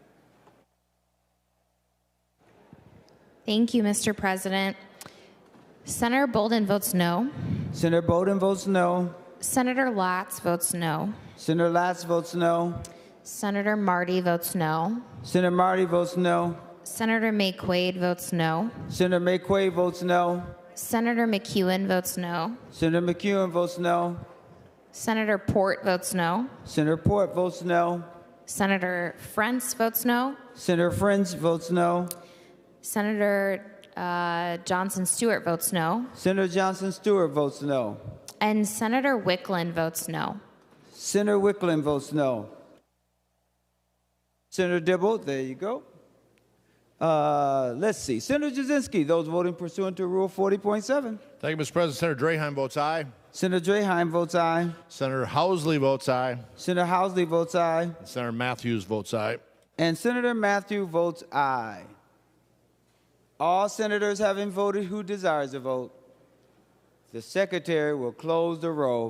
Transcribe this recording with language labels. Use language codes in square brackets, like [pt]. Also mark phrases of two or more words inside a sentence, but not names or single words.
[en] Thank you, Mr. President. Senator Bolden votes no. Senator Bolden votes no. Senator Latz votes no. Senator Latz votes no. Senator Marty votes no. Senator Marty votes no. Senator McQuaid votes no. Senator McQuaid votes no. Senator McEwen votes no. Senator McEwen votes no. Senator Port votes no. Senator Port votes no. Senator Frentz votes no. Senator Frentz votes no. Senator Johnson Stewart votes no. Senator Johnson Stewart votes no. And Senator Wickland votes no. Senator Wickland votes no. Senator Dibble, there you go. Let's see. Senator Jasinski, those voting pursuant to Rule 40.7. Thank you, Mr. President. Senator Draheim votes aye. Senator Draheim votes aye. Senator Housley votes aye. Senator Housley votes aye. And Senator Matthews votes aye. And Senator Matthew votes aye. All senators having voted who desires to vote, the Secretary will close the roll.